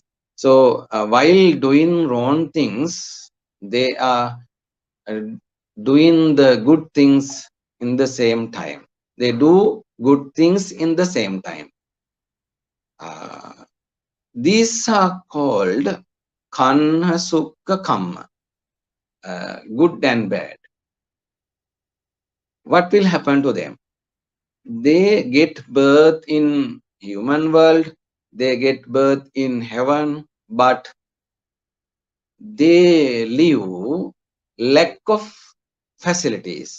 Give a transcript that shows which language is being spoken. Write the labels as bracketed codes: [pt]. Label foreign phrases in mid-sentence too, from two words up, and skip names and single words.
[en] So while doing wrong things, they are doing the good things in the same time. They do good things in the same time. These are called [pi] kanha sukha kamma, [en] good and bad. What will happen to them? They get birth in human world, they get birth in heaven, but they live lack of facilities.